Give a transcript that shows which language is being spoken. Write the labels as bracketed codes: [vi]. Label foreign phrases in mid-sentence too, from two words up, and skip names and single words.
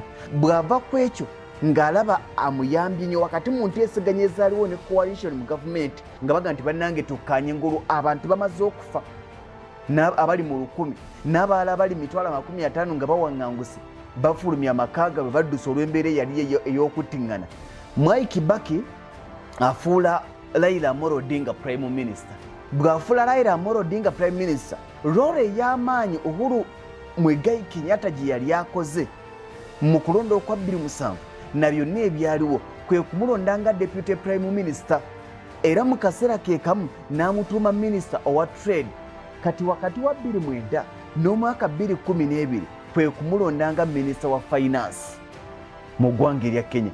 [lg] Bw'ava ku ekyo ng'alaba amuyambye nnyo wakati mu nteeseganya ezaaliwo ne coalition mu gavumenti nga baga nti bannange tukkaanye ngulu abantu bamaze okufa abali mu 1,000 n'abalala bali 50,000 nga bawaŋŋanguse bafulumya amaka gaabwe baddusa olw'embeera eyali ey'okuttiŋŋana. Mwai Kibaki afuula Raila Amolo Odinga [en] Prime Minister. [lg] Bw'afuula Raila Amolo Odinga [en] Prime Minister, [lg] roole ey'amaanyi Uhuru Muigai Kenyatta gye yali akoze mu kulonda okwa 2007 na byonna ebyaliwo kwe kumulonda nga [en] Deputy Prime Minister. [lg] Era mu kaseera ke kamu n'amutuuma Minister owa Trade. Kati wakati wa 2009 n'omwaka 2012 kwe kumulonda nga Minister wa Finance mu ggwanga erya Kenya.